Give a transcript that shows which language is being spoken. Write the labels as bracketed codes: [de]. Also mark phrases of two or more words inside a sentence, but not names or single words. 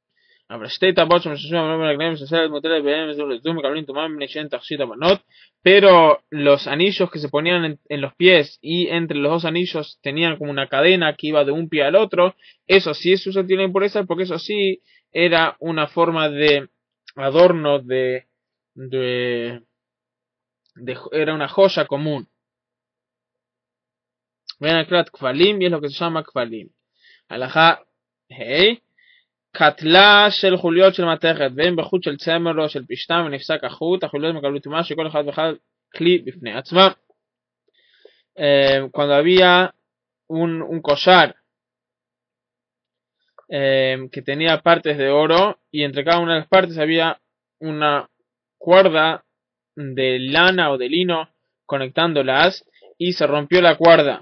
[es] Pero los anillos que se ponían en los pies y entre los dos anillos tenían como una cadena que iba de un pie al otro, eso sí es susceptible de impureza porque eso sí era una forma de adorno era una joya común. [he] בין הקלט כבלים, יש לו כזה שמה כבלים. הלכה ה' קטלה של חוליות של מתכת, ואם בחוט של צמר או של פשטם ונפסק החוט, החוליות מקבלו טומאה שכל אחד ואחד כלי בפני עצמה. [es] Cuando había un collar que tenía partes de oro y entre cada una de las partes había una cuerda de lana o de lino conectándolas y se rompió la cuerda.